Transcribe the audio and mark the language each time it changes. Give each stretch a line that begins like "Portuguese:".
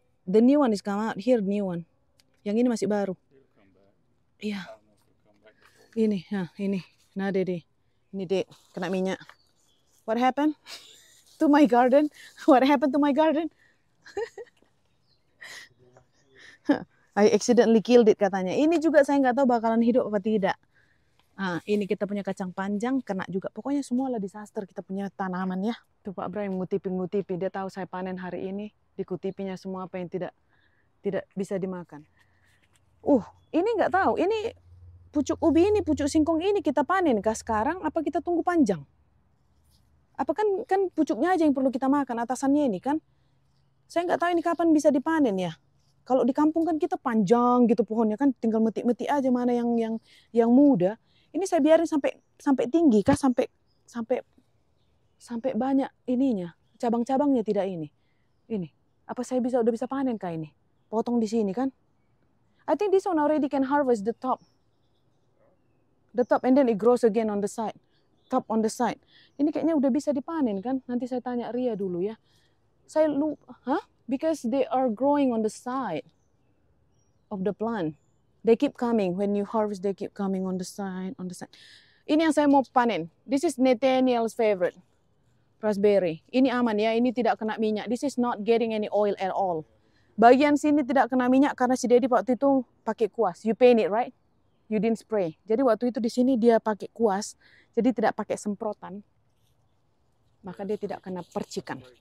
English: The new one is come out. Here, new one.
Indonesian: Yang ini masih baru. Iya. Ini. Nah, Dede. Ini dek. Kena minyak.
English: What happened to my garden? What happened to my garden? I accidentally killed it
Indonesian: katanya. Ini juga saya nggak tahu bakalan hidup apa tidak. Nah, ini kita punya kacang panjang kena juga. Pokoknya semua lah disaster kita punya tanaman ya. Tuh Pak Ibrahim ngutipi. Dia tahu saya panen hari ini. Dikutipinya semua apa yang tidak bisa dimakan. Ini nggak tahu. Ini pucuk ubi ini, pucuk singkong ini kita panen kah sekarang? Apa kita tunggu panjang? Apa kan pucuknya aja yang perlu kita makan, atasannya ini kan? Saya nggak tahu ini kapan bisa dipanen ya. Kalau di kampung kan kita panjang gitu pohonnya kan, tinggal metik-metik aja mana yang muda. Ini saya biarin sampai tinggi kah, sampai banyak ininya, cabang-cabangnya tidak ini. Ini. Apa saya udah bisa panen kah ini? Potong di sini kan?
English: I think this one already can harvest the top. The top and then it grows again on the side. Top on the side.
Indonesian: Ini kayaknya udah bisa dipanen kan? Nanti saya tanya Ria dulu ya. Saya lupa,
English: because they are growing on the side of the plant. They keep coming when you harvest. They keep coming on the side, on the side.
Indonesian: Ini yang saya mau panen.
English: This is Nathaniel's favorite, raspberry.
Indonesian: Ini aman ya. Ini tidak kena minyak.
English: This is not getting any oil at all.
Indonesian: Bagian sini tidak kena minyak karena si Daddy waktu itu pakai kuas.
English: You paint it, right? You didn't spray.
Indonesian: Jadi waktu itu di sini dia pakai kuas, jadi tidak pakai semprotan. Maka dia tidak kena percikan.